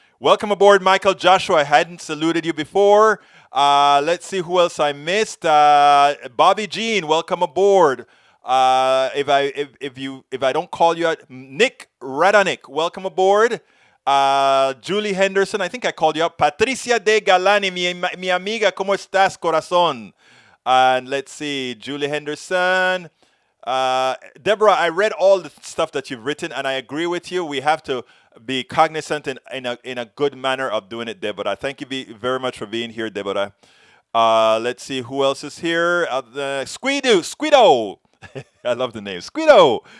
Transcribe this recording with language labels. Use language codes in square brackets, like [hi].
[en] Welcome aboard, Michael Joshua. I hadn't saluted you before. Let's see who else I missed. Bobby Jean, welcome aboard. If I don't call you out, Nick Radanik, welcome aboard. Julie Henderson, I think I called you up. [es] Patricia de Galani, mi amiga, ¿cómo estás, corazón? [en] And let's see, Julie Henderson. Deborah, I read all the stuff that you've written, and I agree with you. We have to be cognizant in a good manner of doing it, Deborah. Thank you very much for being here, Deborah. Let's see who else is here. Squido. I love the name. Squido.